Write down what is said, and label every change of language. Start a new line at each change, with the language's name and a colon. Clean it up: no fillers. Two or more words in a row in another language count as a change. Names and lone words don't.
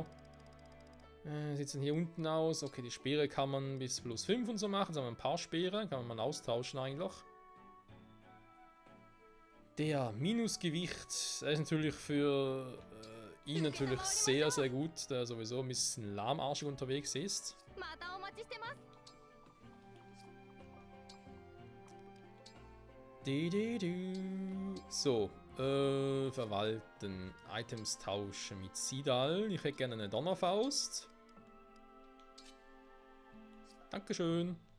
German: Sieht dann hier unten aus. Okay, die Speere kann man bis plus 5 und so machen. Jetzt haben wir ein paar Speere. Kann man mal austauschen eigentlich. Der Minusgewicht, der ist natürlich für ihn natürlich sehr, sehr gut, da er sowieso ein bisschen lahmarschig unterwegs ist.
Japanese: またお待ちしてます。
German: So, verwalten, Items tauschen mit Sidal. Ich hätte gerne eine Donnerfaust. Dankeschön.